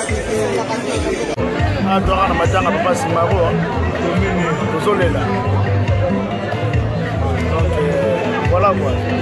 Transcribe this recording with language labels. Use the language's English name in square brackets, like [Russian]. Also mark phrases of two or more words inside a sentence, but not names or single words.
[Lingala] Adora na matanga papa Simaro. [French] Désolé là. Donc voilà quoi.